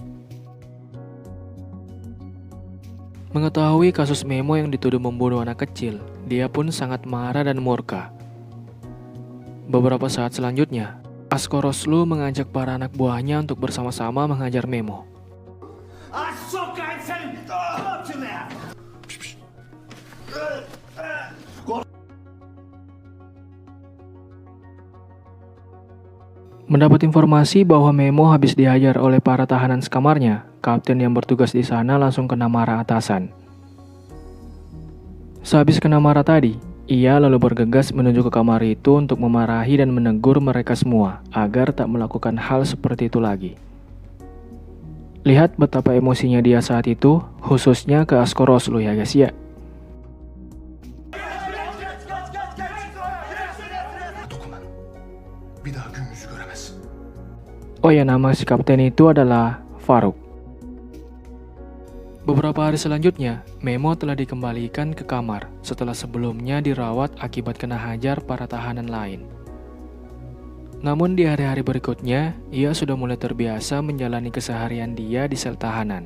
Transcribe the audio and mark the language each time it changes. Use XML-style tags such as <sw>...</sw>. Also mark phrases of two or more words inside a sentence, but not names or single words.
<id>Mengetahui kasus Memo yang dituduh membunuh anak kecil, dia pun sangat marah dan murka. Beberapa saat selanjutnya, Askoroslo mengajak para anak buahnya untuk bersama-sama menghajar Memo.</id> <tr>Sokayım seni. Tut şunu ya.</tr> <id>Mendapat informasi bahwa Memo habis dihajar oleh para tahanan sekamarnya, kapten yang bertugas di sana langsung kena marah atasan. Sehabis kena marah tadi, ia lalu bergegas menuju ke kamar itu untuk memarahi dan menegur mereka semua agar tak melakukan hal seperti itu lagi. Lihat betapa emosinya dia saat itu, khususnya ke Askoroslo ya guys ya.</id> <tr>Dokunan. Bir daha gün yüzü göremez.</tr> <id>Oh ya, nama si kapten itu adalah Faruk. Beberapa hari selanjutnya, Memo telah dikembalikan ke kamar setelah sebelumnya dirawat akibat kena hajar para tahanan lain. Namun di hari-hari berikutnya, ia sudah mulai terbiasa menjalani keseharian dia di sel tahanan.</id>